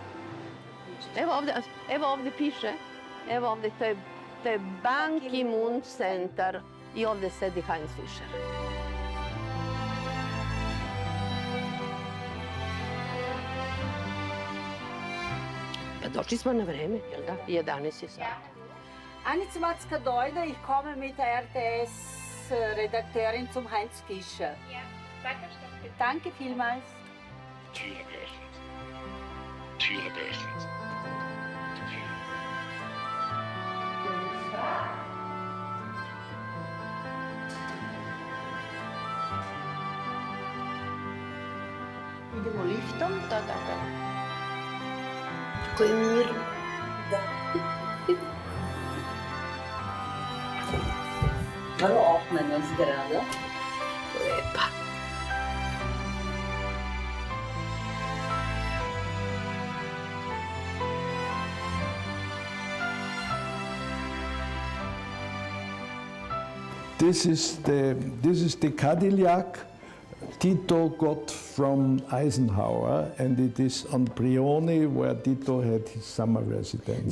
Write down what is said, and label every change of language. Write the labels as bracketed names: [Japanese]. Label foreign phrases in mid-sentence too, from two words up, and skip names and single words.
[Serbian] Evo ovdje piše, evo ovdje, to je Ban Ki-moon Center i ovdje sedi Hajnc Fišer. Pa došli smo na vreme, jel da? 11 je sad. [German] Eine Matzka Deuler, ich komme mit der RTS-Redakteurin zum Hajnc Fišer. Ja, danke. Danke vielmals. Türe geöffnet. Türe geöffnet. [Serbian] Idemo liftom? Da. Koji mir. Da. Vrlo opmena zgrada. Lepa. [English] This is the Cadillac Tito got from Eisenhower, and it is on Brioni where Tito had his summer residence.